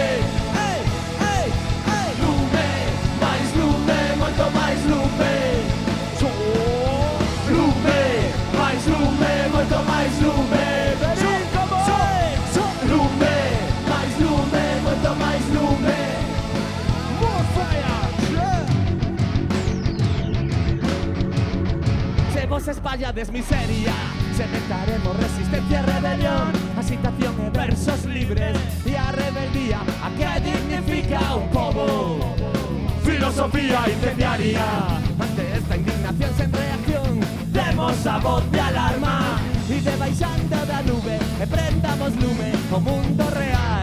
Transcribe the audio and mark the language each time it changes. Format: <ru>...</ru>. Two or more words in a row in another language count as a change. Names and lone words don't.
<gl>Ei, ei, ei! Lume, máis lume, moito máis lume. Lume, máis lume, moito máis lume. Verín, como é? Lume, máis lume, moito máis lume.</gl> <en>More fire!</en> <gl>Se vos espallades miseria, sementaremos resistencia e rebelión. A citación e versos libres e a rebeldía, a que dignifica un pobo. Filosofía incendiaria, ante esta indignación sen reacción, demos a voz de alarma e debaixando da nube e prendamos lume o mundo real.</gl>